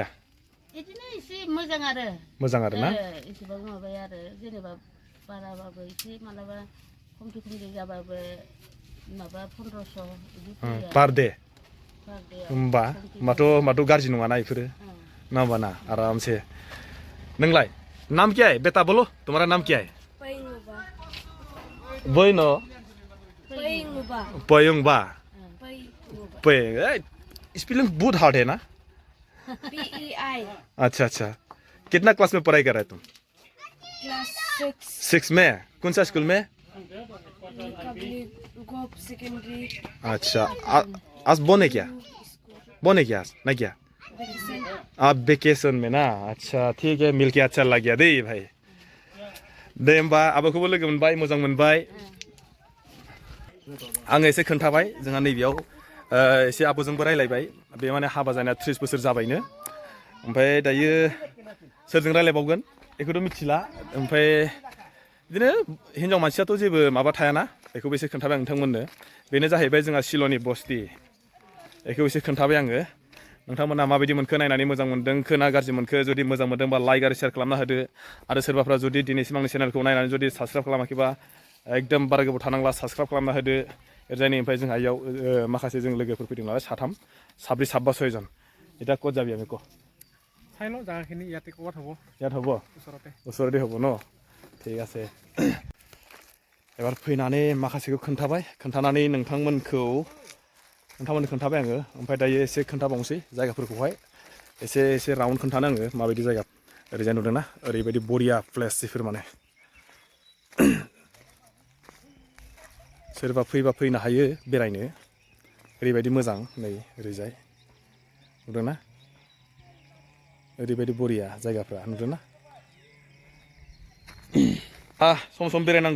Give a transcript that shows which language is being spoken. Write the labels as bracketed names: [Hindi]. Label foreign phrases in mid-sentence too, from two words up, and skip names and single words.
[Bodo] बिदिनो एसे मोजां आरो ना एसेबां माबाया आरो जेनेबा बाराबाबो एसे मालाबा खमथि जाबाबो माबा 1500 बिदि पार डे होमबाथ' गाज्रि नङाना बेफोरो ना होमबा ना [Hindi] आराम से नोंलाय नाम क्या है बेटा बोलो तुम्हारा नाम क्या है पयंगबा स्पेलिंग बहुत हार्ड है ना [English] PEI [Hindi] अच्छा कितना क्लास में पढ़ाई कर रहे तुम क्लास 6 में कौन सा स्कूल में सेकेंडरी अच्छा आज बोने क्या आज नहीं क्या आप वेकेशन में ना अच्छा ठीक है मिलके अच्छा लग गया [Bodo] दे भाई दे होमबा आबाखौबो लोगो मोनबाय मोजां मोनबाय आङो एसे खोन्थाबाय जोंहा नैबेयाव एसे आब'जोंबो रायलायबाय बे माने हाबा जानाया 30 बोसोर जाबायनो ओमफ्राय दायो सोरजों रायलायबावगोन बेखौथ' मिथिला ओमफ्राय बिदिनो हिनजाव मानसियाथ' जेबो माबा थायाना बेखौबो एसे खोन्थाबाय आं नोंथांमोननो बेनो जाहैबाय जोंहा सिल'नि बस्ति बेखौ एसे खोन्थाबाय आङो नोंथांमोना माबायदि मोनखो नायनानै मोजां मोनदों खोना गाज्रि मोनखो जुदि मोजां मोनदोंबा लाइक आरो शेयार खालामना होदो आरो सोरबाफ्रा जुदि दिनैसिम आंनि चेनेलखौ नायनानै जुदि साबसक्राइब खालामाखैबा एकदम बारा गोबाव थानांला साबस्क्राइब खालामना होदो एरजायनि ओमफ्राय जोंहा इयाव माखासे जों लोगोफोर फैदों नालाय साथाम साब्रै साबा सयजन [Assamese] এটা ক'ত যাবি আমি ক চাই লওঁ জাগাখিনি ইয়াতে ক'ত হ'ব ইয়াত হ'ব ওচৰতে ওচৰতে হ'ব ন ঠিক আছে এবাৰ [Bodo] फैनानै माखासेखौ खोन्थानानै नोंथांमोनखौ खोन्थाबाय आङो ओमफ्राय दायो एसे खोन्थाबावनोसै जायगाफोरखौहाय एसे राउन्ड खोन्थानो आङो माबायदि जायगा ओरैजाय नुदोंना ओरैबायदि बरिया प्लेस जिफोर माने सोरबा फैबा फैनो हायो बेरायनो ओरैबायदि मोजां नै ओरैजाय नुदोंना ओरैबायदि बरिया जायगाफ्रा नुदोंना सम बेरायनांगौ